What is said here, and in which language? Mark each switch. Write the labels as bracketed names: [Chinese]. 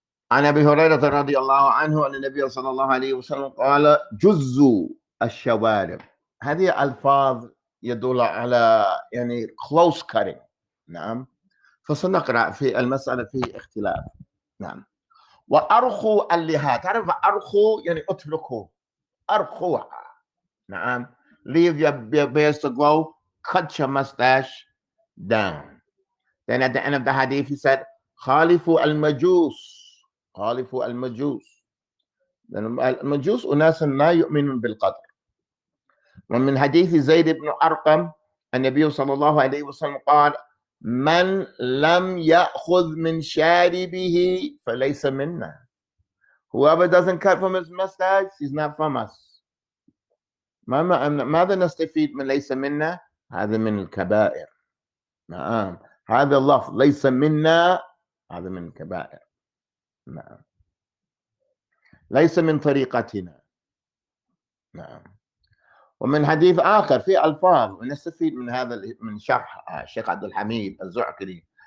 [Arabic] عن ابي هريره رضي الله عنه ان النبي صلى الله عليه وسلم قال: جزوا الشوارب. هذه الفاظ يدل على يعني [English] close cutting. [Arabic] نعم. فسنقرا في المساله في اختلاف. نعم. وارخوا اللحى. تعرف ارخوا يعني اتركوا، ارخوها. نعم. [English] Leave your beards to grow, cut your mustache down. Then at the end of the hadith he said, [Arabic] خالفوا المجوس. خالفوا المجوس. المجوس أناس لا يؤمنون بالقدر. ومن حديث زيد بن أرقم النبي صلى الله عليه وسلم قال: من لم يأخذ من شاربه فليس منا. [English] Whoever doesn't cut from his mustache, he's not from us. [Arabic] ماذا نستفيد من ليس منا؟ هذا من الكبائر. نعم. هذا اللفظ ليس منا، هذا من الكبائر. نعم. ليس من طريقتنا. نعم. ومن حديث آخر في ألفاظ ونستفيد من هذا من شرح الشيخ عبد الحميد الزعكري.